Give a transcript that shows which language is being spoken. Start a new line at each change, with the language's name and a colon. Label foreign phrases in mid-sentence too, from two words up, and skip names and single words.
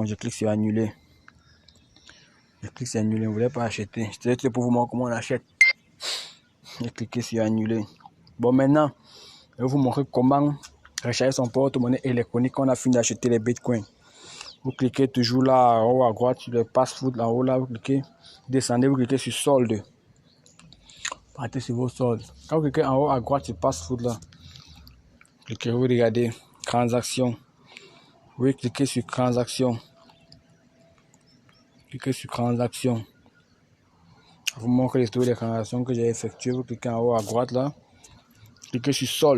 French: Je clique sur annuler. Je clique sur annuler. Je ne voulais pas acheter. C'était pour vous montrer comment on achète. Je clique sur annuler. Bon, maintenant, je vais vous montrer comment recharger son porte-monnaie électronique quand on a fini d'acheter les bitcoins. Vous cliquez toujours là, en haut à droite, sur le pass-food, là haut, là, vous cliquez. Descendez, vous cliquez sur solde. Partez sur vos soldes. Quand vous cliquez en haut à droite sur pass-food, là, cliquez, vous regardez. Transaction. Oui, cliquez sur transaction. Cliquez sur transaction. Je vous montre l'histoire des transactions que j'ai effectuées. Vous cliquez en haut à droite là. Cliquez sur solde.